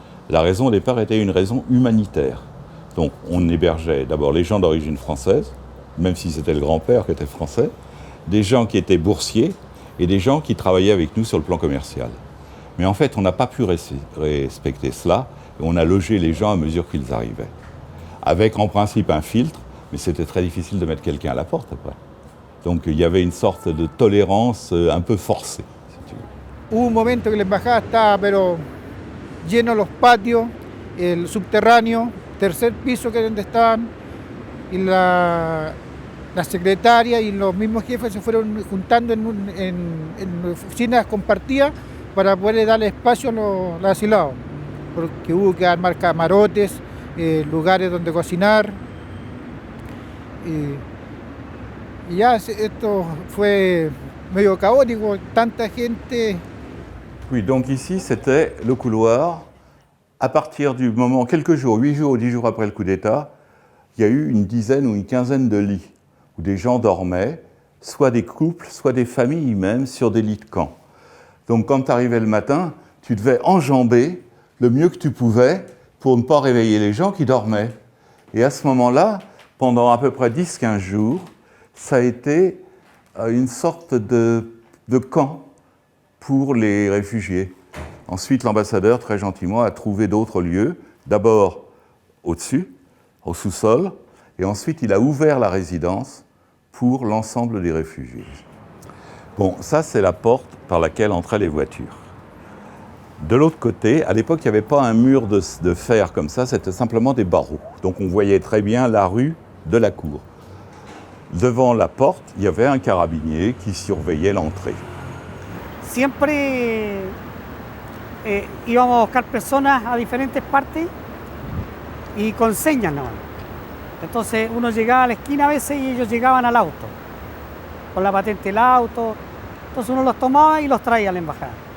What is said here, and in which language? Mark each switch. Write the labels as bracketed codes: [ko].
[fr] La raison au départ était une raison humanitaire. Donc on hébergeait d'abord les gens d'origine française, même si c'était le grand-père qui était français, des gens qui étaient boursiers et des gens qui travaillaient avec nous sur le plan commercial. Mais en fait, on n'a pas pu respecter cela et on a logé les gens à mesure qu'ils arrivaient. Avec en principe un filtre, mais c'était très difficile de mettre quelqu'un à la porte après. Donc il y avait une sorte de tolérance un peu forcée, si tu veux. [es] Hubo un momento que la embajada estaba pero lleno los patios, el subterráneo, tercer piso que es donde estaban, y la secretaria y los mismos jefes se fueron juntando en oficinas compartidas para poder darle espacio a los asilados, porque hubo que armar camarotes, lugares donde cocinar, y ya esto fue medio caótico, tanta gente. [fr] Oui, donc ici c'était le couloir. À partir du moment, quelques jours, 8 jours ou 10 jours après le coup d'État, il y a eu une dizaine ou une quinzaine de lits où des gens dormaient, soit des couples, soit des familles même, sur des lits de camp. Donc quand tu arrivais le matin, tu devais enjamber le mieux que tu pouvais pour ne pas réveiller les gens qui dormaient. Et à ce moment-là, pendant à peu près 10-15 jours, ça a été une sorte de camp pour les réfugiés. Ensuite, l'ambassadeur, très gentiment, a trouvé d'autres lieux, d'abord au-dessus, au sous-sol, et ensuite il a ouvert la résidence pour l'ensemble des réfugiés. Bon, ça c'est la porte par laquelle entraient les voitures. De l'autre côté, à l'époque il n'y avait pas un mur de fer comme ça, c'était simplement des barreaux. Donc on voyait très bien la rue de la cour. Devant la porte, il y avait un carabinier qui surveillait l'entrée. [es] Siempre íbamos a buscar personas a diferentes partes y con señas nomás. Entonces uno llegaba a la esquina a veces y ellos llegaban al auto, con la patente del auto. Entonces uno los tomaba y los traía a la embajada.